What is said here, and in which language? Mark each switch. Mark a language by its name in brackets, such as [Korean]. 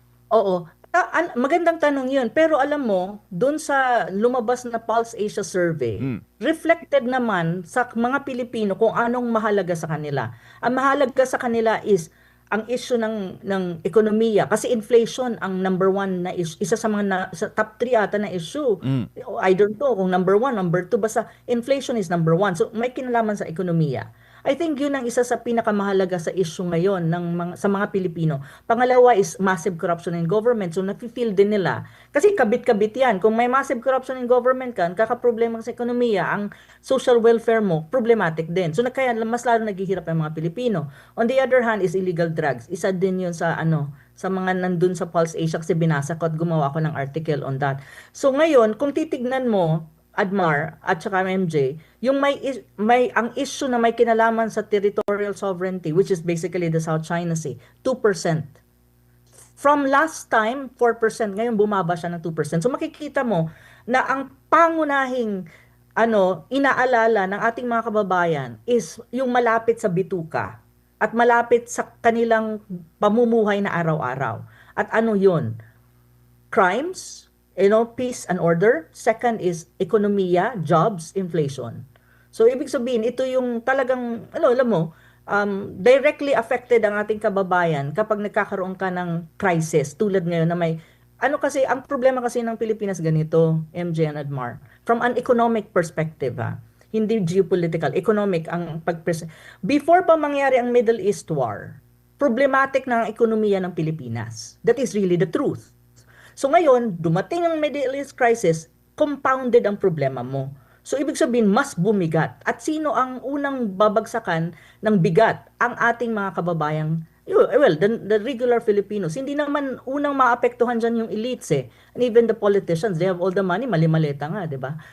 [Filipino] Oo. Magandang tanong yun. Pero alam mo, dun sa lumabas na Pulse Asia survey, reflected naman sa mga Pilipino kung anong mahalaga sa kanila. Ang mahalaga sa kanila is ang issue ng ekonomiya. Kasi inflation ang number one na issue. Isa sa mga sa top 3 ata na issue. [English] I don't know kung number 1, number 2. Basta inflation is number 1. [Filipino] So may kinalaman sa ekonomiya. I think yun ang isa sa pinakamahalaga sa issue ngayon sa mga Pilipino. [English] Pangalawa is massive corruption in government. [Filipino] So nafe-feel din nila. Kasi kabit-kabit yan. Kung may massive corruption in government ka, kakaproblema sa ekonomiya, ang social welfare mo, problematic din. So kaya mas lalo naghihirap ang mga Pilipino. [English] On the other hand is illegal drugs. [Filipino] Isa din yun sa sa mga nandun sa Pulse Asia, kasi binasa ko at gumawa ko ng article on that. So ngayon, kung titignan mo, Admar at saka MJ, yung ang issue na may kinalaman sa territorial sovereignty, [English] which is basically the South China Sea, [Filipino] 2%. From last time, 4%, ngayon bumaba siya ng 2%. So makikita mo na ang pangunahing inaalala ng ating mga kababayan is yung malapit sa bituka at malapit sa kanilang pamumuhay na araw-araw. At ano yun? Crimes, peace and order. Second is ekonomiya, jobs, inflation. So ibig sabihin, ito yung talagang, alam mo, directly affected ang ating kababayan kapag nagkakaroon ka ng crisis. Tulad ngayon na may, kasi, ang problema kasi ng Pilipinas ganito, MJ and Admar, [English] from an economic perspective, [Filipino] hindi geopolitical, economic ang before pa mangyari ang Middle East War, problematic na ang ekonomiya ng Pilipinas. [English] That is really the truth. [Filipino] So ngayon, dumating ang Middle East crisis, compounded ang problema mo. So ibig sabihin, mas bumigat. At sino ang unang babagsakan ng bigat? Ang ating mga kababayang, [English] the regular Filipinos. [Filipino] Hindi naman unang maapektuhan dyan yung elites eh. [English] And even the politicians, they have all the money, [Filipino] mali-maleta nga, di ba?